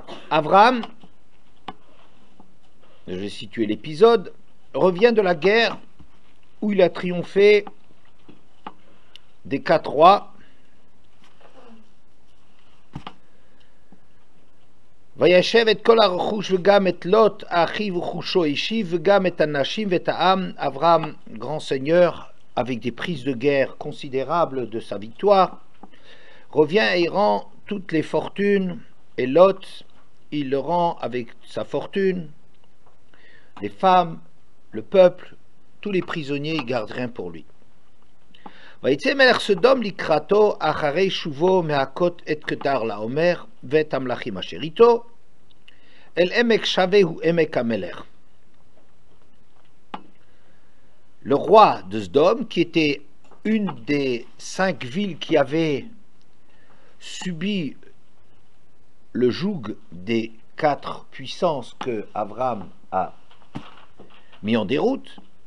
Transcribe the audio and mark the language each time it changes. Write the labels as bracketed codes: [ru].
[fr] Avram, je vais situer l'épisode, revient de la guerre où il a triomphé des 4 rois. [he] וישב את כל הרכוש וגם את לוט אחיו וחושו השיב וגם את הנשים ואת העם. [fr] Avram, grand seigneur, avec des prises de guerre considérables de sa victoire, revient et rend toutes les fortunes, et Lot, il le rend avec sa fortune, les femmes, le peuple, tous les prisonniers, il garde rien pour lui. [he] ויצא מלך סדום לקראתו אחרי שובו מהכות את קדר לעומר ואת המלכים אשר איתו אל עמק שווה הוא עמק המלך. [fr] Le roi de Sdom, qui était une des 5 villes qui avaient subi le joug des 4 puissances que Avram a mis en déroute.